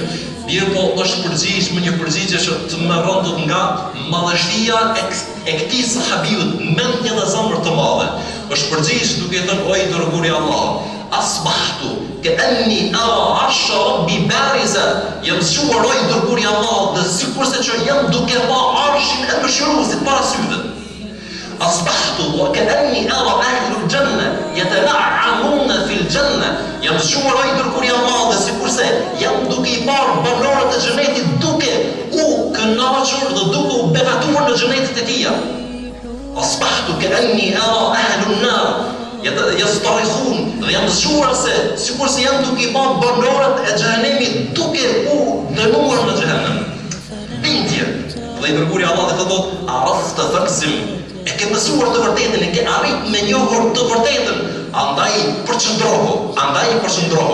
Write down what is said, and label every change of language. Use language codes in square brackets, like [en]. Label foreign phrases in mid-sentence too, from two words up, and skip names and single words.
[sq] Mirë po është përgjigj me një përgjigje që të më rëndot nga madhështia e këtij sahabiut, mendje dhe zemër të madhe. Është përgjigj duke thënë o i dërguari Allah, [ar] أصبحت كأني أرى عرش ربي بارزا. [sq] Jam zgjuar o i dërguari Allah dhe sikurse që jam duke pa arshin e mëshiruesit para syve. [ar] أصبحت وكأني أرى أهل الجنة يتنعمون في الجنة. [sq] Jam zgjuar o i dërguari Allah dhe sikurse jam duke i parë banorët e xhenetit duke u kënaqur dhe duke u begatuar në xhenetet e tij. [ar] أصبحت كأني أرى أهل النار يسترخون. [sq] Dhe jam zgjuar se sikurse jam duke i parë banorët e xhenemit duke u dënuar në xhenem. Bindje. Dhe i dërguari Allah dhe thotë: [ar] "عرفت فالزم." [sq] E ke mësuar të vërtetën, e ke arrit me njohur të vërtetën, andaj përqëndrohu.